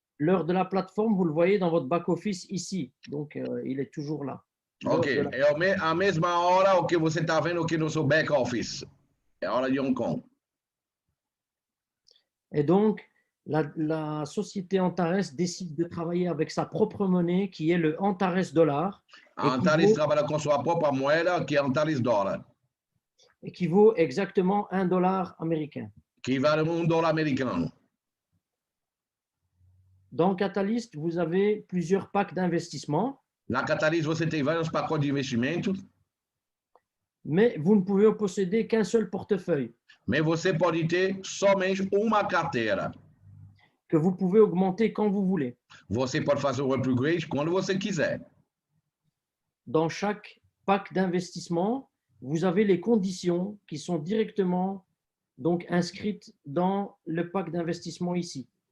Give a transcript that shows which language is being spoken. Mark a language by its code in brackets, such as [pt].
[fr] L'heure de la plateforme, vous le voyez dans votre back-office ici, donc il est toujours là. [pt] Ok, é a mesma hora o que você está vendo aqui no seu back-office, é a hora de Hong Kong. [fr] Et donc, la société Antares décide de travailler avec sa propre monnaie, qui est le Antares dollar. [pt] A Antares trabalha com sua própria moeda, que é Antares dólar. [fr] Et qui vaut exactement $1 américain. [pt] Que vale $1 americano. [fr] Dans Catalyst, vous avez plusieurs packs d'investissement. [pt] Na Catalyst, você tem vários pacotes de investimentos. [fr] Mais vous ne pouvez posséder qu'un seul portefeuille. [pt] Mas você pode ter somente uma carteira. [fr] Que vous pouvez augmenter quand vous voulez. [pt] Você pode fazer o upgrade quando você quiser. [fr] Dans chaque pack d'investissement, vous avez les conditions qui sont directement donc inscrites dans le pack d'investissement ici.